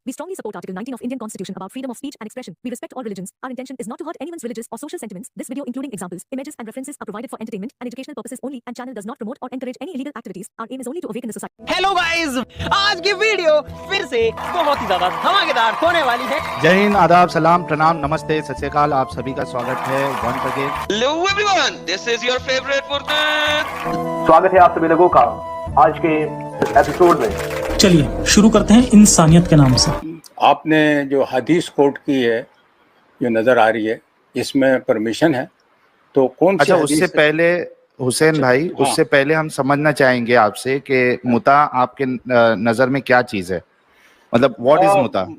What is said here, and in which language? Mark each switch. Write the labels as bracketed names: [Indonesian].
[English] We strongly support Article 19 of Indian Constitution about freedom of speech and expression. We respect all religions. Our intention is not to hurt anyone's religious or social sentiments. This video, including examples, images and references, are provided for entertainment and educational purposes only and channel does not promote or encourage any illegal activities. Our aim is only to awaken the society. Hello guys, [Hindi] आज की video फिर से बहुत ही ज्यादा धमाकेदार होने वाली है। जय हिंद, आदाब, सलाम, प्रणाम, नमस्ते, सत श्री अकाल। आप सभी का स्वागत है [English] Once again. Hello everyone, this is your favorite Furqan. [Hindi] स्वागत है आप सभी लोगों का आज के एपिसोड में। चलिए शुरू करते हैं इंसानियत के नाम से। आपने जो हदीस कोट की है, जो नजर आ रही है, इसमें परमिशन है तो कौन सी? अच्छा, उससे पहले हुसैन भाई, उससे पहले हम समझना चाहेंगे आपसे कि मुता आपके नजर में क्या चीज है, मतलब [English] What is मुता?